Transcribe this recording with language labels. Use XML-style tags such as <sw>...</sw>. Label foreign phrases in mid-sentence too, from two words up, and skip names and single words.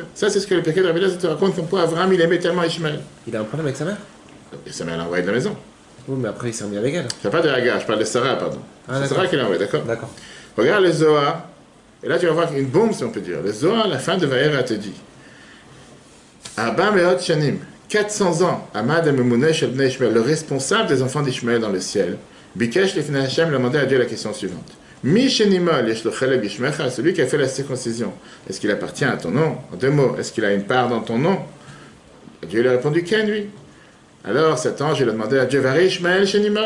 <fr>Ça, c'est ce que le Pirkei de Rabbi Eliezer te raconte, comme quoi Abraham, il aimait tellement Ishmaël. Il a un problème avec sa mère? Et sa mère l'a envoyé de la maison. Oui, mais après, il s'est remis avec elle. Je ne parle pas de Hagar, je parle de Sarah, pardon. C'est Sarah qui l'a envoyé, d'accord? D'accord. Regarde le Zohar. Et là, tu vas voir une bombe, si on peut dire. Le Zohar, la fin de Vaïra te dit</fr> <he>ארבע מאות שנים.</he> <fr>400 ans,</fr> <he>עמד הממונה של בני ישמעאל,</he> <fr>le responsable des enfants d'Ishmaël dans le ciel,</fr> <he>ביקש לפני השם,</he> <fr>lui a demandé à Dieu la question suivante.</fr> <he>מי שנימול יש לו חלק בשמך,</he> <fr>celui qui a fait la circoncision, est-ce qu'il appartient à ton nom? En 2 mots, est-ce qu'il a une part dans ton nom? Dieu lui a répondu, Ken, lui. Alors cet ange, il a demandé à Dieu,</fr> <he>והרי ישמעאל שנימול.</he>